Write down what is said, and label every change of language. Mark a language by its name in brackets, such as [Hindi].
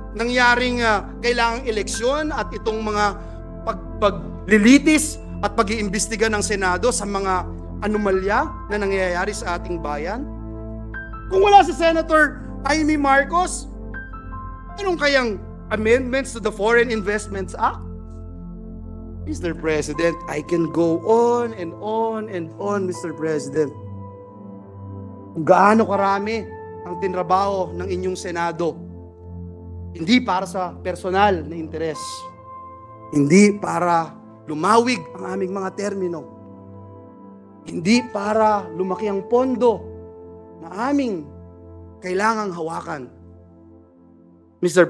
[Filipino] nangyaring kailangang eleksyon at itong mga paglilitis at pag-iimbestiga ng Senado sa mga anomalya na nangyayari sa ating bayan? Kung wala si Senator Amy Marcos, anong kayang amendments to the Foreign Investments Act? Mr. [English] President, I can go on and on and on, Mr. President. [Filipino] Kung gaano karami ang tinrabaho ng inyong Senado, hindi para sa personal na interes, hindi para lumawig ang aming mga termino, hindi para lumaki ang pondo na aming kailangang hawakan. Mr.